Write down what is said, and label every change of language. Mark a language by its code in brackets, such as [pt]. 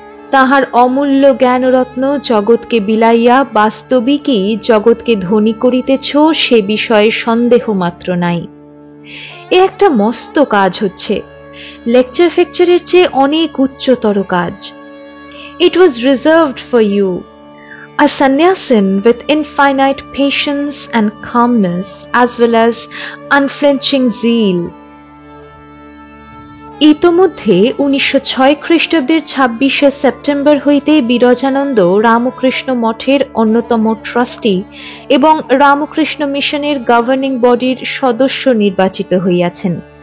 [bn] তাহার অমূল্য জ্ঞানরত্ন জগৎকে বিলাইয়া বাস্তবিকই জগৎকে ধনী করিতেছ সে বিষয়ে সন্দেহ মাত্র নাই। এ একটা মস্ত কাজ হচ্ছে, লেকচার ফেকচারের চেয়ে অনেক উচ্চতর কাজ। [en] It was reserved for you, a sannyasin with infinite patience and calmness as well as unflinching zeal. [bn] ইতোমধ্যে 1906 খ্রিস্টাব্দের 26শে সেপ্টেম্বর হইতে বিরজানন্দ রামকৃষ্ণ মঠের অন্যতম ট্রাস্টি এবং রামকৃষ্ণ মিশনের গভর্নিং বডির সদস্য নির্বাচিত হইয়াছেন।